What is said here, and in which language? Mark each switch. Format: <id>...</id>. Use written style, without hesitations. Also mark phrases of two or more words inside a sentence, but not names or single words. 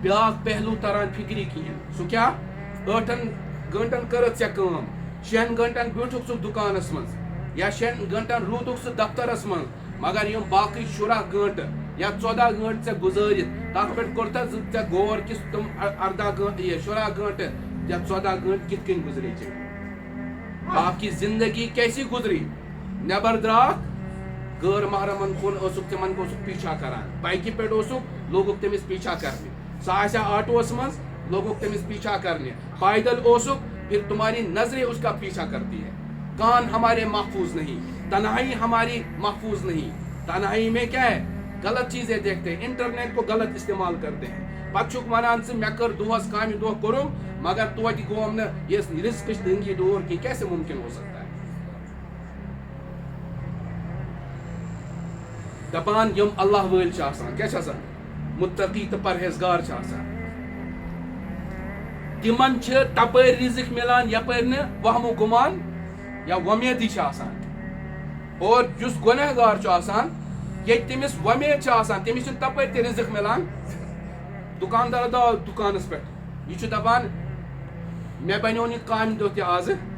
<ks>بیٛاکھ پہلوٗ تران فِکری کِہیٖنۍ سُہ کیٛاہ 8 گٲنٛٹن کٔرٕتھ ژےٚ کٲم 6 گٲنٛٹن بیوٗٹھُکھ ژٕ دُکانس منٛز یا 6 گٲنٛٹن روٗدُکھ ژٕ دفترس منٛز مگر یِم باقٕے 16 گٲنٛٹہٕ یا 14 گٲنٛٹہٕ ژےٚ گُزٲرِتھ تتھ پٮ۪ٹھ کوٚرتھا ژےٚ غور کہِ تِم 18 گٲنٛٹہٕ 16 گٲنٛٹہٕ یا 14 گٲنٛٹہٕ کِتھ کٔنۍ گُزرے ژےٚ باقٕے</ks> <ur>زندگی کیسے گُزری</ur> <ks>نٮ۪بر درٛاکھ غٲر محرمن کُن اوسُکھ تِمن اوسُکھ پیچھا کران بایکہِ پٮ۪ٹھ اوسُکھ لوگُکھ تٔمِس پیچھا کرنہِ سُہ آسیا آٹوس منٛز لوگُکھ تٔمِس پیچھا کرنہِ پایدل اوسُکھ</ks> <ur>پھر تمہاری نظریں اس کا پیچھا کرتی ہے کان ہمارے محفوظ نہیں تنہائی ہماری محفوظ نہیں تنہائی میں کیا ہے غلط چیزیں دیکھتے ہیں انٹرنیٹ کو غلط استعمال کرتے ہیں</ur> <ks>پتہٕ چھُکھ ونان ژٕ مےٚ کٔر دۄہس کامہِ دۄہ کوٚرُم مگر توتہِ گوم نہٕ یہِ رزقٕچ تنگی دوٗر کینٛہہ</ks> <ur>کیسے ممکن ہو سکتا ہے</ur> <ks>دپان یِم اللہ وٲلۍ چھِ آسان کیٛاہ چھِ آسان متقی تہٕ پرہیزگار چھِ آسان تِمن چھِ تپٲرۍ رزق مِلان یپٲرۍ نہٕ وہمو گُمان یا وۄمیدٕے چھِ آسان اور یُس گۄنہگار چھُ آسان ییٚتہِ تٔمِس وۄمید چھِ آسان تٔمِس چھُنہٕ تپٲرۍ تہِ رزق مِلان دُکاندار درٛاو دُکانس پٮ۪ٹھ یہِ چھُ دپان مےٚ بنیو نہٕ کامہِ دۄہ تہِ آزٕ</ks>